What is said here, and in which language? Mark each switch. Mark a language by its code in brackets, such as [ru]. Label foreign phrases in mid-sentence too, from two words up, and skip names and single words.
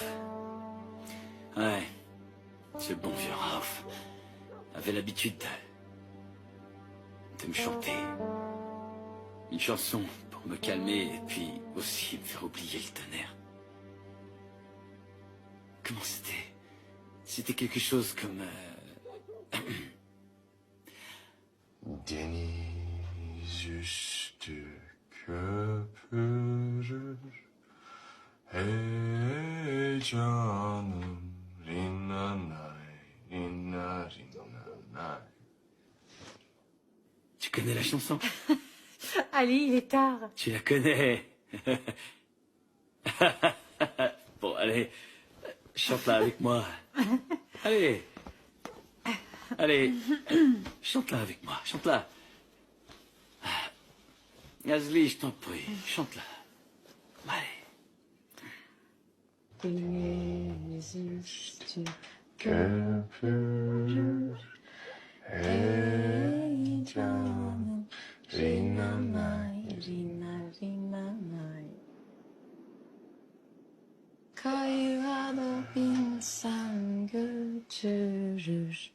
[fr] Ouais, ce bon vieux Raouf avait l'habitude de me chanter une chanson pour me calmer et puis aussi me faire oublier le tonnerre. Comment c'était? C'était quelque chose comme... [tr] Deniz üstü köpürür. Hey canım, rinanay, rinanay. [fr] Tu connais la chanson? Ali, il est tard. Tu la connais. Bon, allez, chante-la avec moi. Allez. Allez, chante-la avec moi, chante-la. Asli, je t'en prie, chante-la. Allez. [tr] Deniz üstü köpürür heyecanım. Rinanay, Rinanay. Kayada insan götürür.